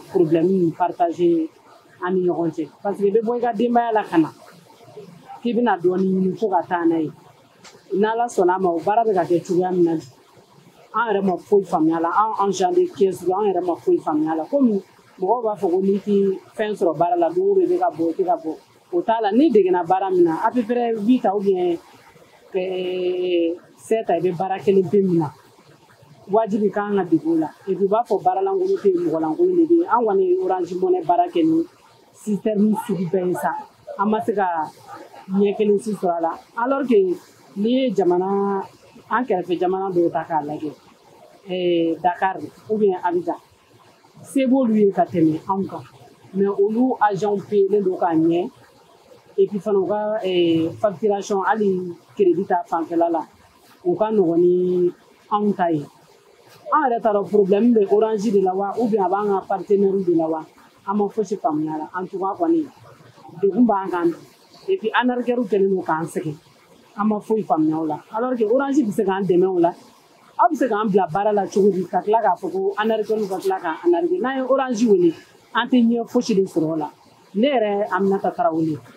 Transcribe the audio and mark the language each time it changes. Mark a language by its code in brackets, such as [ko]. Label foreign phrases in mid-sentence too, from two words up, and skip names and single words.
[fr] problème partager [bm] an ni ɲɔgɔn cɛ [fr] parce que [bm] i bɛ bɔ i ka denbaya la ka na k'i bɛna dɔɔnin ɲini fo ka taa n'a ye n'Ala sɔnna ma o baara bɛ ka kɛ cogoya min na an yɛrɛ ma foyi faamuya la an [fr] agent de caisse [bm] an yɛrɛ ma foyi faamuya la komi mɔgɔw b'a fɔ ko n'i tɛ fɛn sɔrɔ baara la don o don i bɛ ka bɔ i tɛ ka bɔ o t'a la ne degera baara min na [fr] à peu près 8 ans ou bien [bm] 7 ans i bɛ baara kelen pe min na wajibi k'an ka dege o la [fr] et puis [bm] u b'a fɔ baara lankolon tɛ yen mɔgɔ lankolon de bɛ yen an kɔni ye Orange Money baara kɛ ni système sugu bɛɛ ye sa an ma se ka ɲɛ kelen si sɔrɔ a la [fr] alors que [bm] n'i ye jamana an kɛrɛfɛ jamana dɔw ta k'a lajɛ Dakar [fr] ou bien [bm] Abidjan se b'olu ye ka tɛmɛ anw kan mais olu agent payelen don k'a ɲɛ [fr] et puis [bm] fana u ka facturation hali crédit ta fanfɛla la u ka nɔgɔn ni anw ta ye an yɛrɛ t'a dɔn problème bɛ Orange de la wa [fr] ou bien [bm] a b'an ka partenaire de la wa an ma fosi faamuya la [fr] en tout cas [bm] kɔni degun b'an kan [fr] et puis [bm] anarkɛriw kɛlen don k'an sɛgɛn an ma foyi faamuya o la [fr] alors que [bm] Orange bɛ se k'an dɛmɛ o la aw bɛ se k'an bila baara la cogo di ka tila k'a fɔ ko anarkɛriw ka tila k'an anarkɛ n'an ye Orange wele an tɛ ɲɛ fosi de sɔrɔ o la ne yɛrɛ Aminata Tarawele